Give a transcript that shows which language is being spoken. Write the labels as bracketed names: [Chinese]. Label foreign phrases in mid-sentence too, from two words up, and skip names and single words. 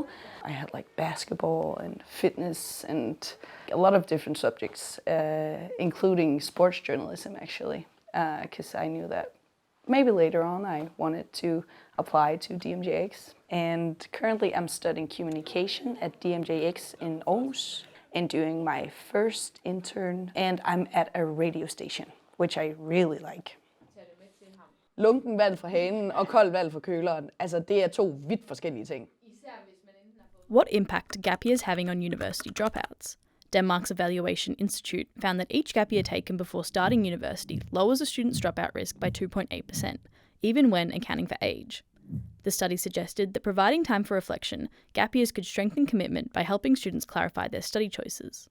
[English] I had like basketball and fitness and a lot of different subjects, including sports journalism actually, because I knew that maybe later on I wanted to apply to DMJX. And currently I'm studying communication at DMJX in Aarhus and doing my first intern, and I'm at a radio station, which I really like. [Danish] Lunken vand fra hanen og koldt vand fra køleren. Altså, det er 2 vidt forskellige ting. [English] What impact are gap years having on university dropouts? Denmark's Evaluation Institute found that each gap year taken before starting university lowers a student's dropout risk by 2.8%, even when accounting for age. The study suggested that providing time for reflection, gap years could strengthen commitment by helping students clarify their study choices.